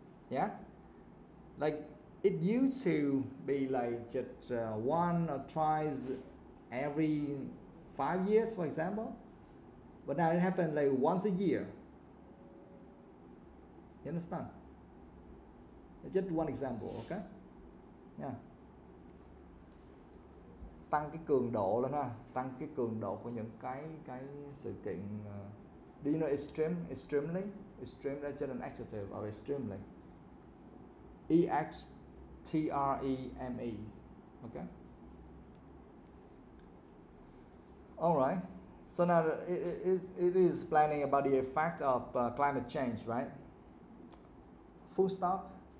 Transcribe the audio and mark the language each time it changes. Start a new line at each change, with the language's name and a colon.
English: Yeah? Like it used to be like just one or twice every 5 years, for example. But now it happens like once a year. You understand? It's just one example, okay? Yeah.
Vietnamese: Tăng cái cường độ lên ha, tăng cái cường độ của những cái sự kiện.
English: Do you know extreme? Extremely? Extreme
Vietnamese: là
English: just an adjective of extremely. EXTREME. Okay. All right. So now it is planning about the effect of climate change, right? Full stop.